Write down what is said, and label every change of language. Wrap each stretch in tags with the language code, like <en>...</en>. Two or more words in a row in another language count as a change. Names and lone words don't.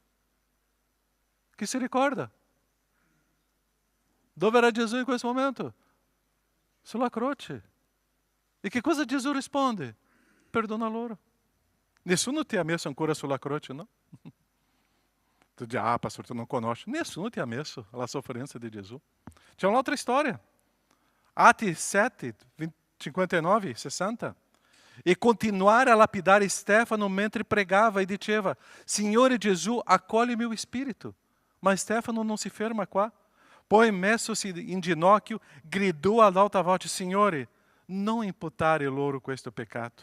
<it>Chi si ricorda? Dove era Gesù in questo momento? Sulla croce. E che cosa Gesù risponde? Perdona loro. Nessuno ti ha messo ancora sulla croce, no?</it> <pt>Tu diz, pastor, tu não conosce.</pt> <it>Nessuno ti ha messo alla sofferenza di Gesù. C'è un'altra storia. Atti 7, 59, 60. E continuare a lapidare Stefano mentre pregava e diceva, Signore Gesù, accoglie meu spirito. Ma Stefano non si ferma qua. Poi messosi in ginocchio, gridò ad alta voce, Signore, non imputare loro questo peccato.</it>